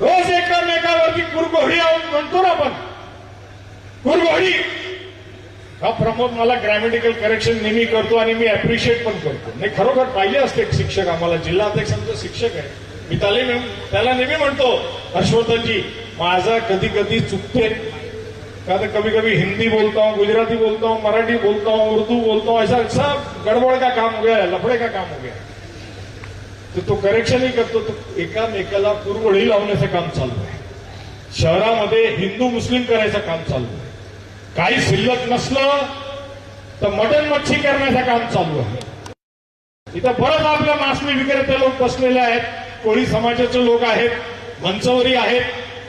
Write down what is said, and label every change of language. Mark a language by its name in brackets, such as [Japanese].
[Marathi] रोज एकमेकावरती कुरघोडी म्हणतो ना आपण, कुरघोडी। हा प्रमोद मला ग्रॅमॅटिकल करेक्शन नेहमी करतो आणि मी अप्रिशिएट पण करतो। नाही, खरोखर पाहिजे असते एक शिक्षक, आम्हाला जिल्हा अध्यक्ष आमचा शिक्षक आहे, मी त्याला नेहमी म्हणतो हर्षवर्धनजी माझा कधी कधी चुकते, का [Hindi] तो कभी कभी हिंदी बोलता हूँ, गुजराती बोलता हूँ, मराठी बोलता हूँ, उर्दू बोलता हूँ, ऐसा सब गड़बड़ का काम हो गया है, लफड़े का काम हो गया है. [Marathi] तो करेक्शन ही करतो. तो एकामेकाला कुरवडी लावण्याचं काम चालू आहे. शहरामध्ये हिंदू मुस्लिम करायचं काम चालू आहे. काही शिल्लक नसलं तर मटण मच्छी करण्याचं काम चालू आहे. इथं बरंच आपल्या मासळी विक्रेते लोक बसलेले आहेत, कोळी समाजाचे लोक आहेत, मंचवरी आहेत.